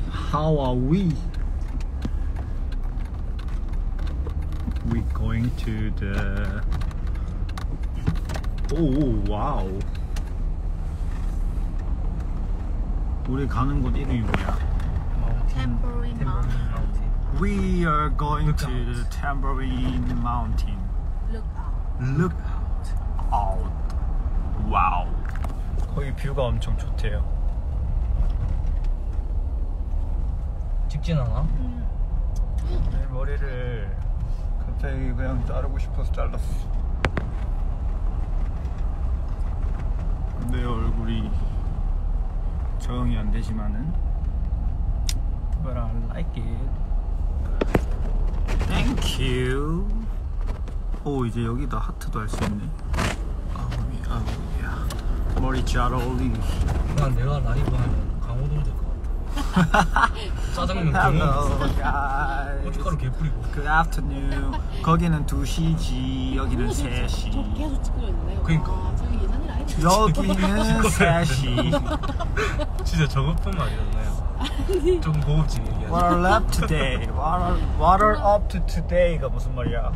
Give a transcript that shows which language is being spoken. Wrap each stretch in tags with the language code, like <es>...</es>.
<en>How are we? We going to the. Oh wow.</en> <ko>우리 가는 곳 이름이 뭐야?</ko> <en>Tambourine Mountain. We are going to the Tambourine Mountain. Look out. Look out. Wow.</en> <ko>거기 뷰가 엄청 좋대요. 직진하나? 내 머리를 갑자기 그냥 자르고 싶어서 잘랐어. 내 얼굴이 적응이 안 되지만은</ko> <en>But I like it. Thank you.</en> <ko>오 이제 여기다 하트도 할 수 있네. 아우야. 머리 잘 어울리기. 난 내가 라이브 하면 강호동 될 것 같아. 짜장면</ko> <en>Hello 그 guys.</en> <ko>고춧가루 개 뿌리고.</ko> <en>Good afternoon.</en> <ko>거기는 2시지 여기는 3시. 저 계속 찍고 있는데. 그러니까. 와, 저기 예산 일 아니지? 여기는 3시. 진짜 저것뿐 말이었나요? 좀 고급지게 얘기하자.</ko> <en>What are up today? What are up to today가</en> <ko>무슨 말이야?</ko>